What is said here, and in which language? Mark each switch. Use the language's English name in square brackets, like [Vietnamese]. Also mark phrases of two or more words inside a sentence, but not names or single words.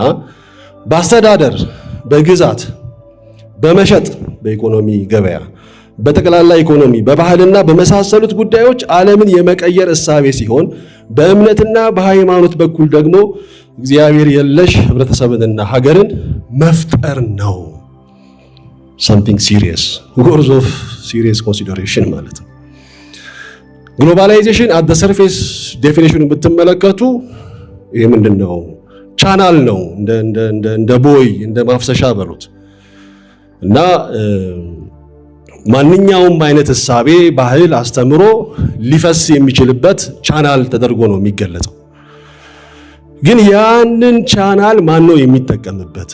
[Amharic] በአስተዳደር፣ በግዛት፣ በመሸጥ፣ በኢኮኖሚ ገበያ፣ በጠቅላላ ኢኮኖሚ፣ በባህልና በመሳሰሉት ጉዳዮች ዓለምን የመቀየር እሳቤ ሲሆን በእምነትና በሃይማኖት በኩል ደግሞ እግዚአብሔር የለሽ ህብረተሰብንና ሀገርን መፍጠር ነው። [English] something serious words of serious consideration [Amharic] ማለት ነው። ግሎባላይዜሽን [English] at the surface definition [Amharic] ብትመለከቱ ይሄ ምንድነው? ቻናል ነው፣ እንደ ቦይ እንደ ማፍሰሻ በሉት እና ማንኛውም አይነት እሳቤ፣ ባህል፣ አስተምሮ ሊፈስ የሚችልበት ቻናል ተደርጎ ነው የሚገለጸው። ግን ያንን ቻናል ማን ነው የሚጠቀምበት?